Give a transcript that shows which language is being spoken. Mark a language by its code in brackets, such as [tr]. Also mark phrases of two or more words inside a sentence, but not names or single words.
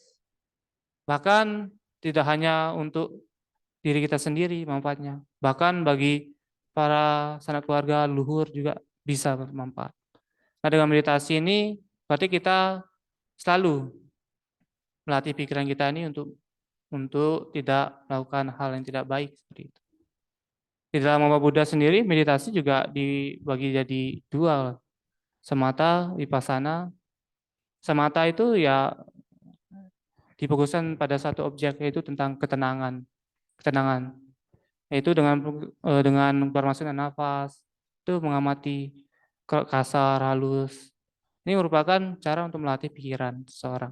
[id] Bahkan tidak hanya untuk diri kita sendiri manfaatnya, bahkan bagi para sanak keluarga luhur juga bisa bermanfaat. Nah, dengan meditasi ini berarti kita selalu melatih pikiran kita ini untuk tidak melakukan hal yang tidak baik seperti itu. Di dalam Agama Buddha sendiri, meditasi juga dibagi jadi dua, [pi] samatha, vipassana. [id] Samatha itu ya difokuskan pada satu objek, yaitu tentang ketenangan, yaitu dengan permasalahan nafas, itu mengamati kasar, halus. Ini merupakan cara untuk melatih pikiran seseorang.